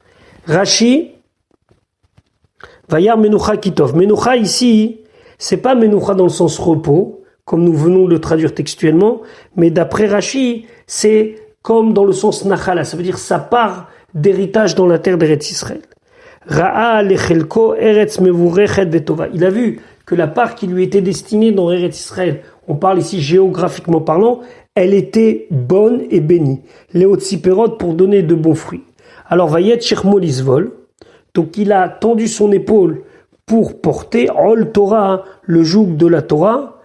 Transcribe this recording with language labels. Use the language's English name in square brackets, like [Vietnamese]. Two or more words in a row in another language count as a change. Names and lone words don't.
[Hebrew] Rashi, וירא מנוחה כי טוב. [French] Menucha ici, c'est pas Menucha dans le sens repos, comme nous venons de le traduire textuellement, mais d'après Rashi, c'est comme dans le sens Nachala, ça veut dire sa part d'héritage dans la terre d'Eretz Israël. [Hebrew] ראה לחלקו ארץ מבורכת וטובה. [French] Il a vu que la part qui lui était destinée dans Eretz Israël, on parle ici géographiquement parlant, elle était bonne et bénie. Léotsiperot pour donner de bons fruits. Alors [Hebrew] ויט שכמו לסבול, [French] donc il a tendu son épaule pour porter [Hebrew] עול תורה, [French] le joug de la Torah.